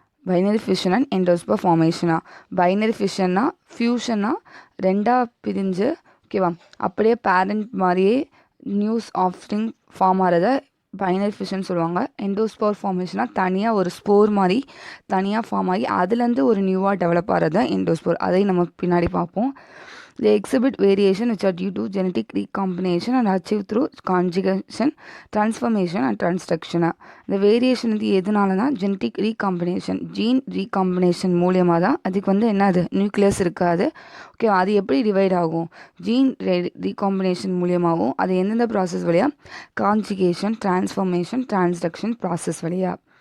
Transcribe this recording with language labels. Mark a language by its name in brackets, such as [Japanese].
[Tamil] Binary fusion and endospore ஃபார்மேஷனா? Binary ஃபியூஷன்னா ஃபியூஷன்னா ரெண்டாக பிரிஞ்சு ஓகேவா அப்படியே பேரண்ட் மாதிரியே நியூஸ் ஆஃப்ஸ்ப்ரிங் ஃபார்ம் ஆகிறத பைனரி ஃபியூஷன் சொல்லுவாங்க. எண்டோஸ்போர் ஃபார்மேஷனாக தனியாக ஒரு ஸ்போர் மாதிரி தனியாக ஃபார்ம் ஆகி அதுலேருந்து ஒரு நியூவாக டெவலப் ஆகிறது தான் எண்டோஸ்போர். அதையும் நம்ம பின்னாடி பார்ப்போம். [English] They exhibit variation which are due to genetic recombination and achieved through conjugation, transformation and transduction. [Tamil] இந்த வேரியேஷன் வந்து எதுனாலனா ஜெனட்டிக் ரீகாம்பினேஷன், ஜீன் ரீகாம்பினேஷன் மூலியமாக தான். அதுக்கு வந்து என்னது நியூக்ளியஸ் இருக்காது. ஓகே, அது எப்படி டிவைட் ஆகும்? ஜீன் ரீகாம்பினேஷன் மூலியமாகவும் அது எந்தெந்த ப்ராசஸ் வழியாக? கான்ஜுகேஷன், டிரான்ஸ்ஃபர்மேஷன், டிரான்ஸ்டக்ஷன் ப்ராசஸ் வழியாக.